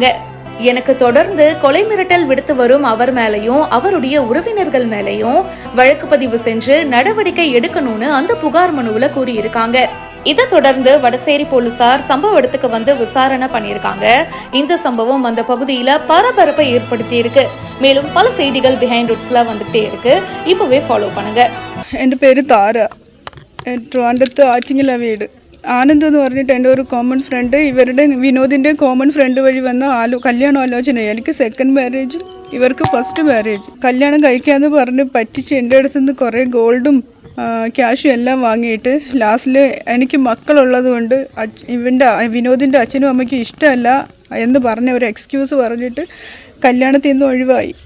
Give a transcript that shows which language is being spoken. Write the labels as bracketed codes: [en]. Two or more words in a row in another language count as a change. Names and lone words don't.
[ta] எனக்கு தொடர்ந்து கொலை மிரட்டல் விடுத்து வரும் அவர் மேலையும் அவருடைய உறவினர்கள் மேலையும் வழக்கு பதிவு செஞ்சு நடவடிக்கை எடுக்கணும்னு அந்த புகார் மனுவுல கூறியிருக்காங்க. இதை தொடர்ந்து வடசேரி போலீசார் சம்பவ இடத்துக்கு விசாரணை பண்ணியிருக்காங்க. இந்த சம்பவம் அந்த பகுதியில பரபரப்பை ஏற்படுத்தி இருக்கு. மேலும் பல செய்திகள் பிஹைண்ட் ரூட்ஸ்ல வந்துட்டே இருக்கு. இப்பவே ஃபாலோ பண்ணுங்க. [ml] എൻ്റെ പേര് താര. ട്രിവാൻഡ്രത്ത് ആറ്റിങ്ങല വീട്. ആനന്ദ് എന്ന് പറഞ്ഞിട്ട് എൻ്റെ ഒരു [en] common friend, [ml] ഇവരുടെ വിനോദിൻ്റെ [en] common friend [ml] വഴി വന്ന കല്യാണം ആലോചന. എനിക്ക് [en] second marriage, [ml] ഇവർക്ക് [en] first marriage. [ml] കല്യാണം കഴിക്കാമെന്ന് പറഞ്ഞ് പറ്റിച്ച് എൻ്റെ അടുത്തുനിന്ന് കുറേ ഗോൾഡും ക്യാഷും എല്ലാം വാങ്ങിയിട്ട് ലാസ്റ്റിൽ എനിക്ക് മക്കളുള്ളത് കൊണ്ട് വിനോദിൻ്റെ അച്ഛനും അമ്മയ്ക്കും ഇഷ്ടമല്ല എന്ന് പറഞ്ഞ ഒരു എക്സ്ക്യൂസ് പറഞ്ഞിട്ട് കല്യാണത്തിൽ നിന്ന് ഒഴിവായി.